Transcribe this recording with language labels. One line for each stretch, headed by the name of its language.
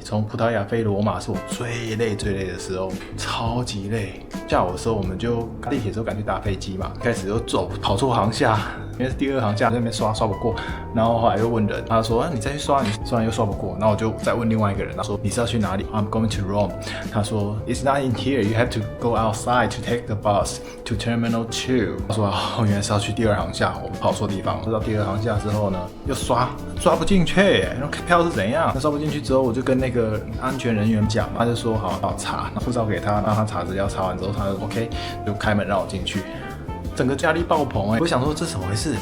Chinese: 从葡萄牙飞罗马是我最累的时候，超级累。下午的时候我们就地铁的时候赶去搭飞机嘛，开始又跑错航厦，因为是第2航厦，在那边刷不过，然后后来又问人，他说你再去刷，你刷完又刷不过，然后我就再问另外一个人，他说你是要去哪里 ？
English: I'm going to Rome。
Chinese: 他说
English: It's not in here, you have to go outside to take the bus to Terminal 2。
Chinese: 他说哦，原来是要去第2航厦，我们跑错地方。到第2航厦之后呢，又刷不进去，那票是怎样？那刷不进去之后，我就跟那个安全人员讲，他就说好，帮我查，护照给他，让他查资料，查完之后他就 OK， 就开门让我进去。整个压力爆棚我想说这是怎么回事？